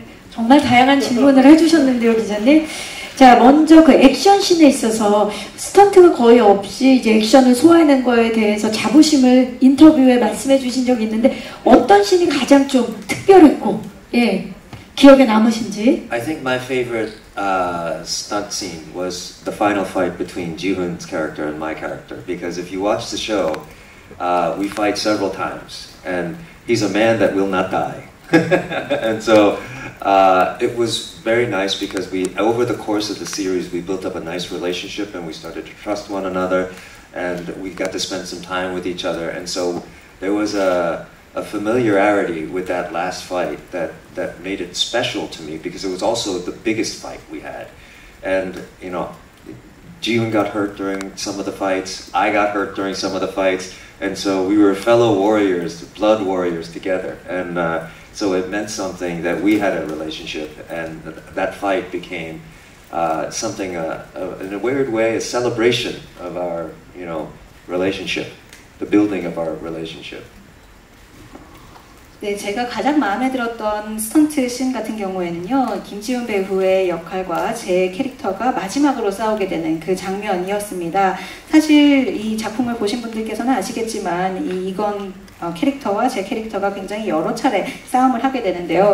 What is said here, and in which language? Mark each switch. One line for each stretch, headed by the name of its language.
Korean: 정말 다양한 질문을 해주셨는데요, 기자님. 자, 먼저 그 액션씬에 있어서 스턴트가 거의 없이 이제 액션을 소화하는 거에 대해서 자부심을 인터뷰에 말씀해 주신 적이 있는데 어떤 씬이 가장 좀 특별했고, 예, 기억에 남으신지?
English: I think my favorite stunt scene was the final fight between Ji-hoon's character and my character. Because if you watch the show, we fight several times, and he's a man that will not die. And so it was very nice because over the course of the series, we built up a nice relationship and we started to trust one another, and we got to spend some time with each other. And so there was a familiarity with that last fight that made it special to me because it was also the biggest fight we had. And you know, Ji-hoon got hurt during some of the fights, I got hurt during some of the fights, and so we were fellow warriors, blood warriors together. And so it meant something that we had a relationship, and that fight became something, in a weird way, a celebration of our, you know, relationship, the building of our relationship.
Korean: 네, 제가 가장 마음에 들었던 스턴트 씬 같은 경우에는요, 김지훈 배우의 역할과 제 캐릭터가 마지막으로 싸우게 되는 그 장면이었습니다. 사실 이 작품을 보신 분들께서는 아시겠지만 이건 캐릭터와 제 캐릭터가 굉장히 여러 차례 싸움을 하게 되는데요.